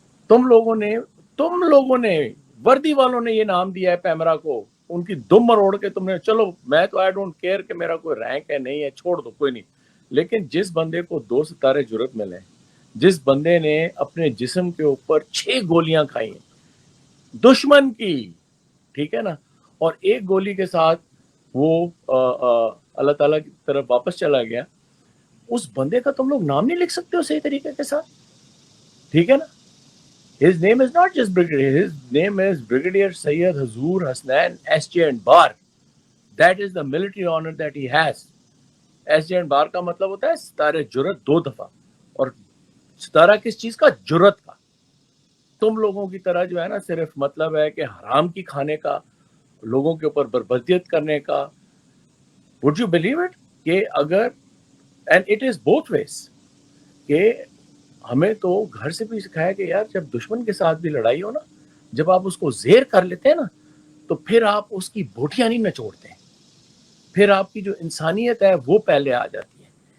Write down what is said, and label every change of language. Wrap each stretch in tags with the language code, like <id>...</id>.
<ur>تم لوگوں نے وردی والوں نے یہ نام دیا ہے پیمرا کو، ان کی دم مروڑ کے تم نے، چلو میں تو</ur> <en>I don't care</en> <ur>کہ میرا کوئی رینک ہے نہیں ہے، چھوڑ دو، کوئی نہیں، لیکن جس بندے کو 2 ستارے جرت ملے، جس بندے نے اپنے جسم کے اوپر 6 گولیاں کھائی ہیں دشمن کی، ٹھیک ہے نا، اور ایک گولی کے ساتھ وہ اللہ تعالیٰ کی طرف واپس چلا گیا، اس بندے کا تم لوگ نام نہیں لکھ سکتے ہو صحیح طریقے کے ساتھ، ٹھیک ہے نا۔</ur> <en>His name is not just Brigadier, his name is Brigadier Sayyid Hazur Hasnain SJ and Bar. That is the military honor that he has.</en> <ur>SJ and Bar کا مطلب ہوتا ہے ستارہ جرت 2 دفعہ. اور ستارہ کس چیز کا؟ جرت کا. تم لوگوں کی طرح جو ہے نا صرف مطلب ہے کہ حرام کی کھانے کا, لوگوں کے اوپر بربدیت کرنے کا.</ur> <en>would you believe it</en> <ur>کہ اگر</ur> <en>and it is both ways</en> <ur>کہ ہمیں تو گھر سے بھی سکھایا کہ یار جب دشمن کے ساتھ بھی لڑائی ہو نا, جب آپ اس کو زیر کر لیتے ہیں نا تو پھر آپ اس کی بوٹیاں نہیں نچوڑتے ہیں, پھر آپ کی جو انسانیت ہے وہ پہلے آ جاتی ہے.</ur>